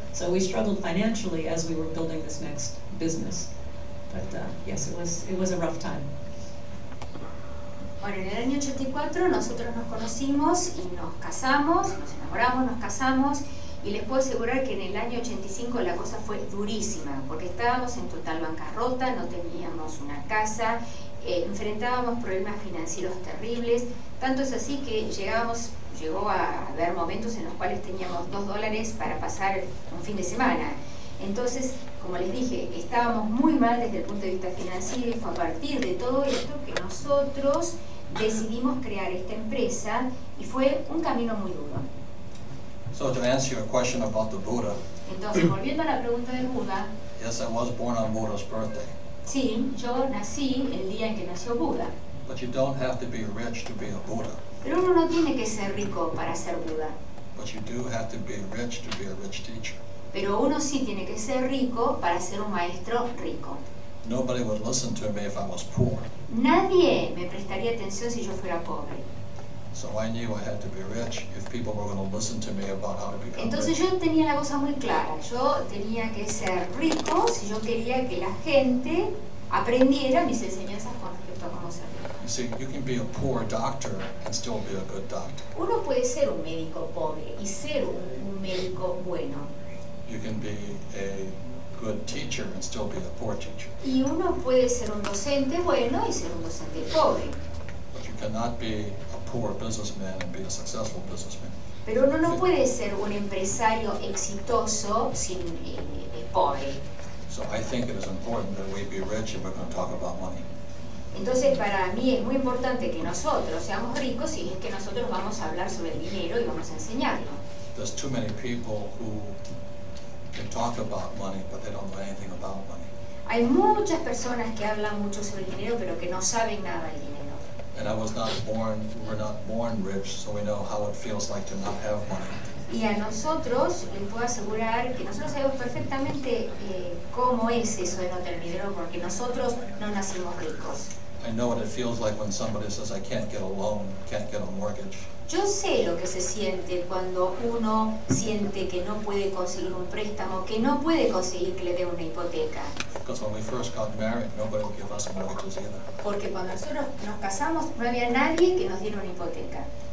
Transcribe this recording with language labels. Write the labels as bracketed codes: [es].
[en] So we struggled financially as we were building this next business. But yes, it was a rough time. [es] Bueno, en el año 84 nosotros nos conocimos y nos casamos, nos enamoramos, nos casamos, y les puedo asegurar que en el año 85 la cosa fue durísima, porque estábamos en total bancarrota, no teníamos una casa, enfrentábamos problemas financieros terribles, tanto es así que llegó a haber momentos en los cuales teníamos $2 para pasar un fin de semana. Entonces, como les dije, estábamos muy mal desde el punto de vista financiero, y fue a partir de todo esto que nosotros decidimos crear esta empresa, y fue un camino muy duro. [en] So to answer your question about the Buddha, [es] Entonces, volviendo a la pregunta de Buda, [en] Yes, I was born on Buddha's birthday, [es] sí, yo nací el día en que nació Buda, [en] but you don't have to be rich to be a Buddha, [es] pero uno no tiene que ser rico para ser Buda, [en] but you do have to be rich to be a rich teacher. [es] pero uno sí tiene que ser rico para ser un maestro rico. [en] Nobody would listen to me if I was poor, [es] Nadie me prestaría atención si yo fuera pobre. [en] so I knew I had to be rich if people were going to listen to me about how to become [es] Entonces [en] rich. [es] yo tenía la cosa muy clara, yo tenía que ser rico si yo quería que la gente aprendiera mis enseñanzas con respecto a cómo ser rico. [en] You see, you can be a poor doctor and still be a good doctor. [es] Uno puede ser un médico pobre y ser un médico bueno. [en] You can be a good teacher and still be a poor teacher. [es] Y uno puede ser un docente bueno y ser un docente pobre. [en] But you cannot be a poor businessman and be a successful businessman. [es] Pero uno no puede ser un empresario exitoso sin pobre. [en] So I think it is important that we be rich if we're going to talk about money. [es] Entonces para mí es muy importante que nosotros seamos ricos y es que nosotros vamos a hablar sobre el dinero y vamos a enseñarlo. [en] There's too many people who can talk about money, but they don't know anything about money. [es] Hay muchas personas que hablan mucho sobre el dinero pero que no saben nada del dinero. [en] And we were not born rich, so we know how it feels like to not have money. [es] Y a nosotros les puedo asegurar que nosotros sabemos perfectamente cómo es eso de no tener dinero porque nosotros no nacimos ricos. [en] I know what it feels like when somebody says, I can't get a loan, can't get a mortgage. [es] Yo sé lo que se siente cuando uno siente que no puede conseguir un préstamo, que no puede conseguir que le den una hipoteca. [en] Because when we first got married, nobody would give us mortgages either. [es] Porque cuando nosotros nos casamos no había nadie que nos diera una hipoteca.